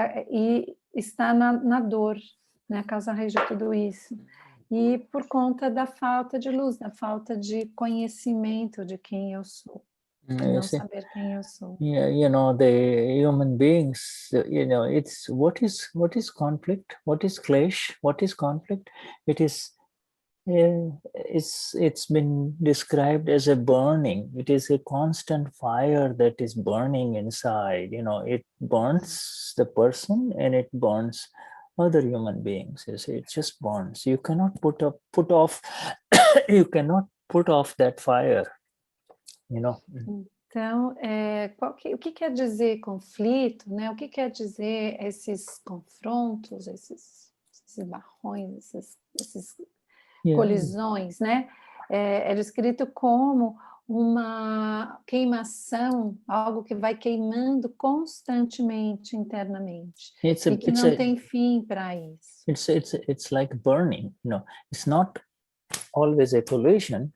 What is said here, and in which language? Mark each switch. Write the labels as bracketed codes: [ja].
[pt] E está na dor, né? A causa raiz de tudo isso. E por conta da falta de luz, da falta de conhecimento de quem eu sou. Não saber quem eu sou. [en] Yeah, you know, the human beings, you know, it's what is conflict? What is clash? What is conflict? It is, it's been described as a burning. It is a constant fire that is burning inside. You know, it burns the person and it burns other human beings. You see, it just burns. You cannot put off. You cannot put off that fire. You know. [pt] Então, o que quer dizer conflito, né? O que quer dizer esses confrontos, esses barrões, esses colisões, né? É descrito como uma queimação, algo que vai queimando constantemente internamente e que não tem fim para isso. [en] It's like burning, you know. It's not always a collision.